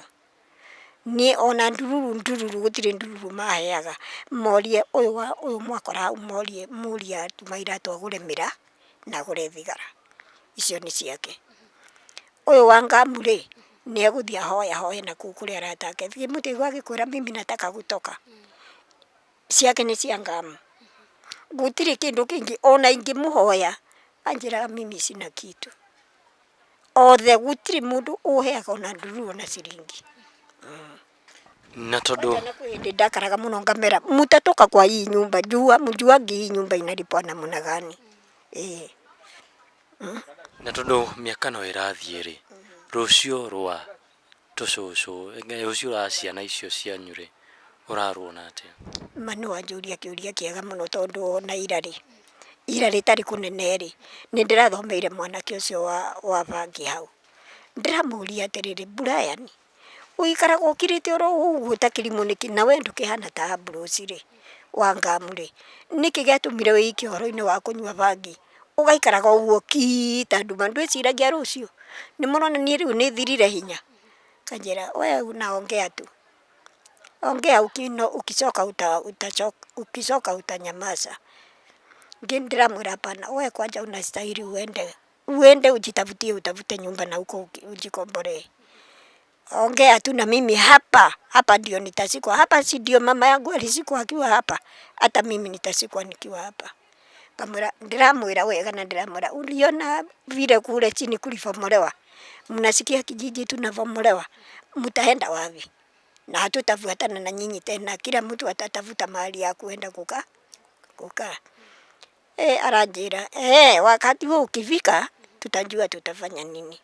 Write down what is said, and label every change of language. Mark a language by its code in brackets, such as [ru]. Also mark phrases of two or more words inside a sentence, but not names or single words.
[ki] Niĩ ona ndururu gũtirĩ ndururu maheaga. Morie ũyũ mwakora hau mũrie atuma iratũ agũre mĩra na agũre thigara. Icio nĩ ciake. Ũyũ wa Ngamu rĩ, nĩ egũthiĩ ahoe na kũu kũrĩa arata ake. Mũtĩigua agĩkwĩra [sw] mimi nataka kutoka. [ki] Ciake nĩ cia Ngamu. Gũtirĩ kĩndũ kĩngĩ ona ingĩmũhoya anjĩraga [sw] mimi sina kitu. [ki] Othe gũtirĩ mũndũ ũheaga ona ndururu ona ciringi. Na tondũ hĩndĩ ndakaraga mũno ngamera [sw] mutatoka kwa hii nyumba, mjuangi hii nyumba inalipwa namna gani. [ki] Na tondũ mĩaka no ĩrathiĩ rĩ, rũciũ rwa tũcũcũ, rũciũ rwa ciana icio cianyu rĩ, ũraruona atĩa? Mano wanjũria kĩũria kĩega mũno tondũ ona ira rĩtarĩ kũnene rĩ, nĩ ndĩrathomeire mwanake ũcio wa bangi hau. Ndĩramũria atĩrĩrĩ, Brian, ũikaraga ũkirĩte oro ũguo ta kĩrimũ nĩkĩ na we ndũkĩhana ta Ambrose rĩ wa Ngamu rĩ, nĩkĩ gĩatũmire wĩike ũhoro-inĩ wa kũnyua bangi ũgaikaraga ũguo ta nduma ndwĩciragia rũciũ? Nĩ mũrona niĩ rĩu nĩ thirire hinya? [sw] Kanjĩra we unaongea tu, ongea ukichoka utanyamaza. Ndĩramwĩra hapana, we kwanja unastahili uende utafute nyumba na huko ujikombolee. Ongea tu na mimi hapa ndio nitasikwa. Hapa si ndio mama yangu alisikwa akiwa hapa, hata mimi nitasikwa nikiwa hapa. [ki] Ndĩramwĩra wega na ndĩramwĩra [sw] uliona vile kule chini kulivomolewa, mnasikia kijiji tunavomolewa, mtaenda wapi? Na hatutafuatana na nyinyi tena, kila mtu atatafuta mahali ya kuenda kukaa. Aranjĩra wakati huo ukifika tutajua tutafanya nini.